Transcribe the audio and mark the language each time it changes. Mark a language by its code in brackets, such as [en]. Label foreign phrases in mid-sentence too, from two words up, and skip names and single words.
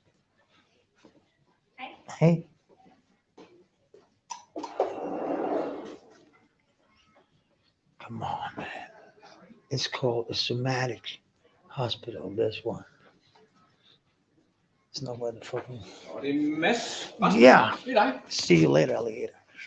[en] Hey, come on, man. It's called a somatic hospital. This one. It's not where the fucking. [da] Og det er Mads. [en] Yeah. See you later, alligator.